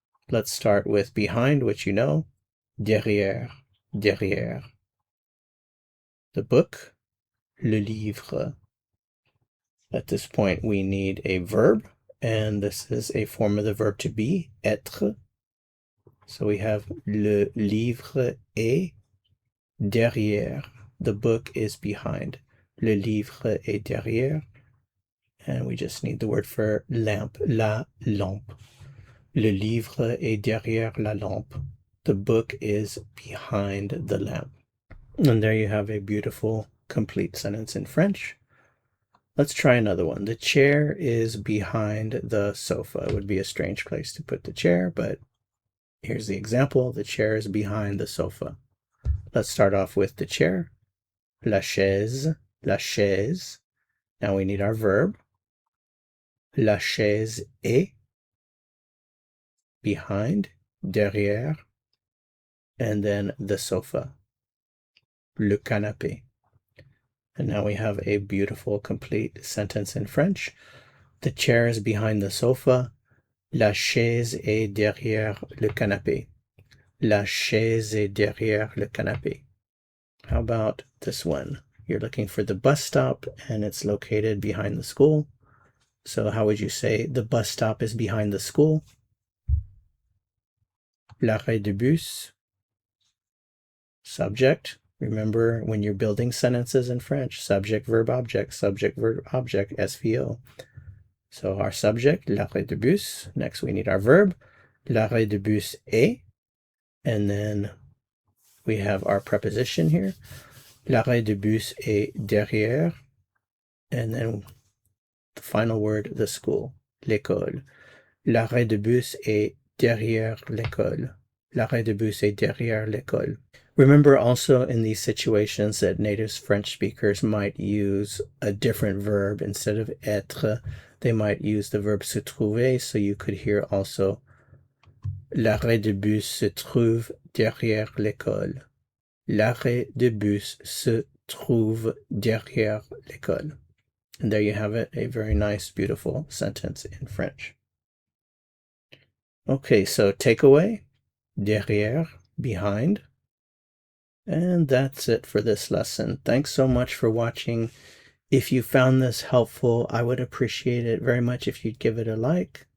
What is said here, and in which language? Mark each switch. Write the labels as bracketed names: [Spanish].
[English] Let's start with behind, which you know. [French] Derrière, derrière. [English] The book, [French] le livre. [English] At this point, we need a verb, and this is a form of the verb to be, être. So we have [French] le livre est derrière. [English] The book is behind. [French] Le livre est derrière. [English] And we just need the word for lamp, la lampe. [French] Le livre est derrière la lampe. [English] The book is behind the lamp. And there you have a beautiful, complete sentence in French. Let's try another one. The chair is behind the sofa. It would be a strange place to put the chair, but here's the example. The chair is behind the sofa. Let's start off with the chair. [French] La chaise, la chaise. [English] Now we need our verb. [French] La chaise est behind, derrière, [English] and then the sofa, [French] le canapé. [English] And now we have a beautiful, complete sentence in French. The chair is behind the sofa. [French] La chaise est derrière le canapé. La chaise est derrière le canapé. [English] How about this one? You're looking for the bus stop, and it's located behind the school. So how would you say the bus stop is behind the school? [French] L'arrêt de bus. Subject. [English] Remember, when you're building sentences in French, subject, verb, object, SVO. So our subject, [French] l'arrêt de bus. [English] Next, we need our verb. [French] L'arrêt de bus est. [English] And then we have our preposition here. [French] L'arrêt de bus est derrière. [English] And then The final word, the school, [French] l'école. L'arrêt de bus est derrière l'école. L'arrêt de bus est derrière l'école. [English] Remember also in these situations that native French speakers might use a different verb instead of être. They might use the verb se trouver, so you could hear also [French] l'arrêt de bus se trouve derrière l'école. L'arrêt de bus se trouve derrière l'école. [English] And there you have it, a very nice, beautiful sentence in French. Okay, so takeaway, derrière, behind. And that's it for this lesson. Thanks so much for watching. If you found this helpful, I would appreciate it very much if you'd give it a like.